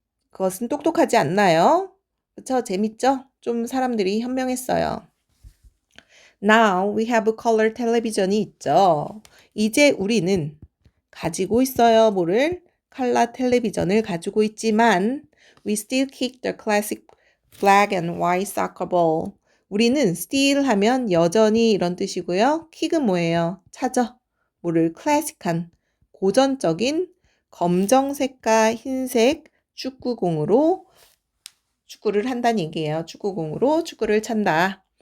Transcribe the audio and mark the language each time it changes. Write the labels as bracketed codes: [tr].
[ko] 그것은 똑똑하지 않나요? 그쵸? 재밌죠? 좀 사람들이 현명했어요. [en] Now we have a color television이 [ko] 있죠. 이제 우리는 가지고 있어요. 뭐를? 컬러 텔레비전을 가지고 있지만 [en] we still kick the classic black and white soccer ball. [ko] 우리는 still 하면 여전히 이런 뜻이고요. kick은 뭐예요? 차죠. 뭐를? 클래식한 고전적인 검정색과 흰색 축구공으로 축구를 한다는 얘기예요. 축구공으로 축구를 찬다.